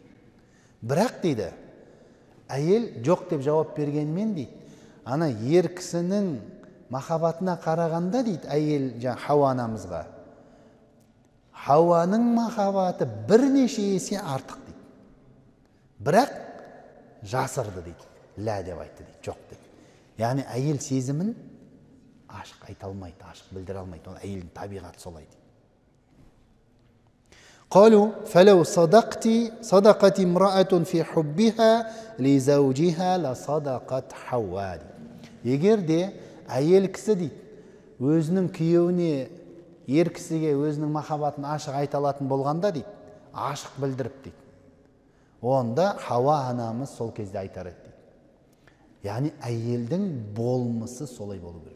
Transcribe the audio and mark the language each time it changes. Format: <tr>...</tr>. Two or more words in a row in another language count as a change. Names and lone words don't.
<kk>Бірақ дейді, әйел жоқ деп жауап бергенмен дейді, ана ер кісінің махаббатына қарағанда дейді, әйел Хауа анамызға, Хауаның махаббаты бірнеше есе артық дейді. Бірақ жасырды дейді, лә деп айтты дейді, жоқ дейді. Яғни әйел сезімін ашық айта алмайды, ашық білдіре алмайды. Ол әйелдің табиғаты солай дейді.</kk> <ar>قالوا فلو صدقت امرأة في حبها لزوجها لصدقت حواء.</ar> <kk>Егер де әйел кісі дейді, өзінің күйеуіне, ер кісіге өзінің махаббатын ашық айта алатын болғанда дейді, ашық білдіріп дейді, онда Хауа анамыз сол кезде айтар еді дейді. Яғни әйелдің болмысы солай болу керек.</kk>